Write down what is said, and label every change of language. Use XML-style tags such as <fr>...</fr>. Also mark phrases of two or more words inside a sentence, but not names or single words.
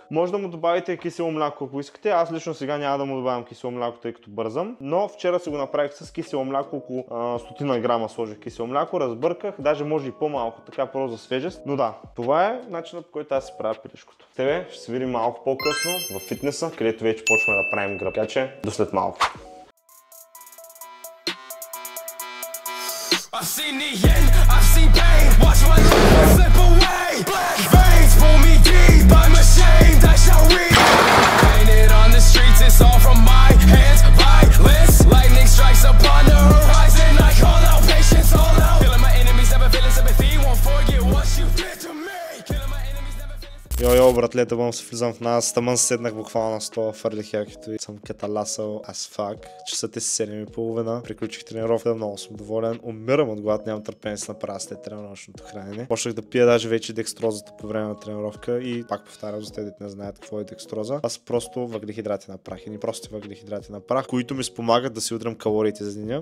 <bg>Може да му добавите кисело мляко, ако искате. Аз лично сега няма да му добавям кисело мляко, тъй като бързам, но вчера си го направих с кисело мляко, около 100 грама сложих кисело мляко, разбърках, даже може и по-малко, така просто за свежест. Но да, това е начинът, по който аз си правя пилешкото. Тебе ще се видим малко по-късно в фитнеса, където вече почваме да правим гръб. Така че до след малко.</bg> <en>I've seen the end, I've seen pain. Watch my life slip away. Black veins pull me deep. I'm ashamed, I shall read. Painted on the streets, it's all from my hands. Violence, lightning strikes upon the horizon. I call out patience, all out. Killing my enemies, never feeling sympathy. Won't forget what you did to me. Killing my enemies, never feeling.</en> <bg>Йо, братлета, бъм се влизам в нас. Тъмън седнах буквално на стола, фърлих якито и съм каталасал</bg> <en>as fuck.</en> <bg>Часът е 7:30. Приключих тренировка, много съм доволен. Умирам от глад, нямам търпение да се направя след тренировъчното хранене. Почнах да пия даже вече декстрозата по време на тренировка и пак повтарям за тези, не знаят какво е декстроза. Аз просто въглехидрати на прах. Едни прости въглехидрати на прах, които ми спомагат да си удрям калориите за деня.</bg>